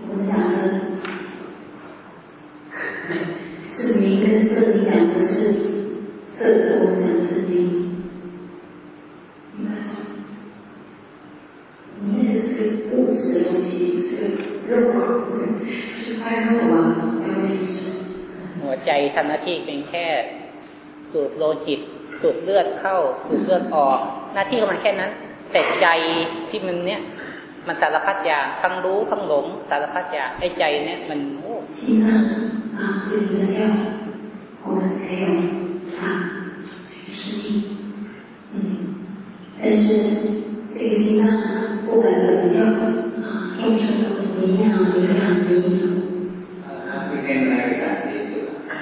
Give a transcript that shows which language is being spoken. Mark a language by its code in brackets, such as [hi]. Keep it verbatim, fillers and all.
[zh] 我们讲的是名跟色，你讲的是色，我们讲的是名，明白吗？你那个是个物质的东西，是个肉啊，是块肉啊，没有意思。 [th] หัวใจทำหน้าที่เป็นแค่สูบโลหิตสูบเลือดเข้าสูบเลือดออกหน้าที่ของมันแค่นั้นแต่ใจที่มันเนี้ยมันสารพัดอย่างทั้งรู้ทั้งหลงสารพัดอย่างไอ้ใจเนี่ยมันโอ้ [zh] 心脏啊对不对我们才有啊这个生命嗯但是这个心脏啊不管怎么样啊众生都不一样一个样一样啊它会跟那个感觉是吧